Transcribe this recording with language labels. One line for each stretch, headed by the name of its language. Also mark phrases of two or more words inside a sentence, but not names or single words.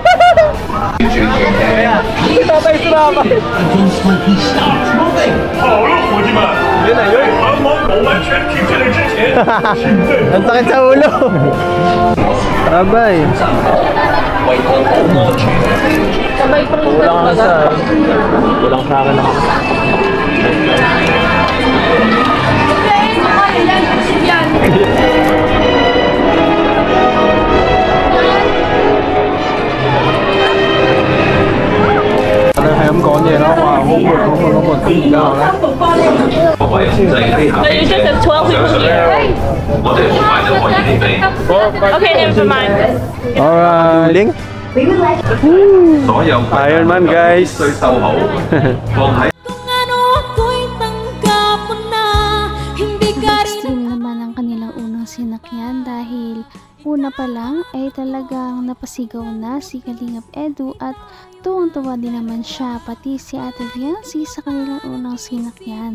Filipino: Tatay sumama. Yun na yun. Ang sakit sa ulo. Abay. Kulang ang isa. Kulang sa akin ako.
Vietnamese: Em có gì đó mà không một tí nào đấy.
English: So you just have 12 people here? Okay, never mind. Alright. Link. Iron Man guys.
Filipino: Kung ano ako'y tanggap mo na, hindi ka rin. Extreme naman ang kanilang unang sinakyan dahil una pa lang ay talagang napasigaw na si Kalingap Edu at tuwang-tuwa din naman siya pati si Ate Viancy sa kanilang unang sinakyan.